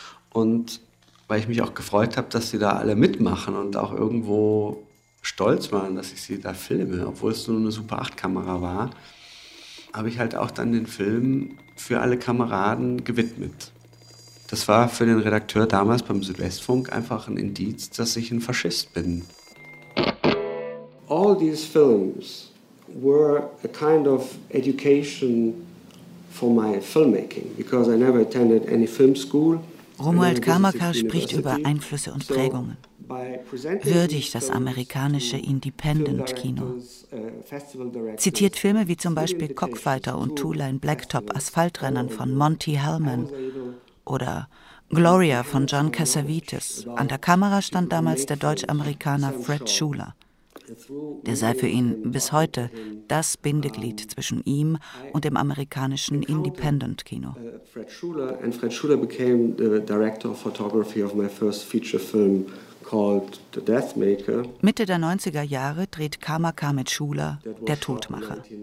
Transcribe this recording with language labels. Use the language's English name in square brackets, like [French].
[German] Und weil ich mich auch gefreut habe, dass sie da alle mitmachen und auch irgendwo stolz waren, dass ich sie da filme, obwohl es nur eine Super-8-Kamera war, habe ich halt auch dann den Film für alle Kameraden gewidmet. Das war für den Redakteur damals beim Südwestfunk einfach ein Indiz, dass ich ein Faschist bin. [English] All these films were a kind of education for my filmmaking, because I never attended any film school. [German] Romuald Kamaka spricht über Einflüsse und Prägungen. Würdig das amerikanische Independent-Kino. Zitiert Filme wie zum Beispiel Cockfighter und Two-Line Blacktop Asphaltrennen von Monty Hellman oder Gloria von John Cassavetes. An der Kamera stand damals der Deutsch-Amerikaner Fred Schuler. Der sei für ihn bis heute das Bindeglied zwischen ihm und dem amerikanischen Independent-Kino. [English] Fred Schuler became the director of photography of my first feature film called The Deathmaker. [German] Mitte der 90er Jahre dreht Kamaka mit Schuler Der Todmacher.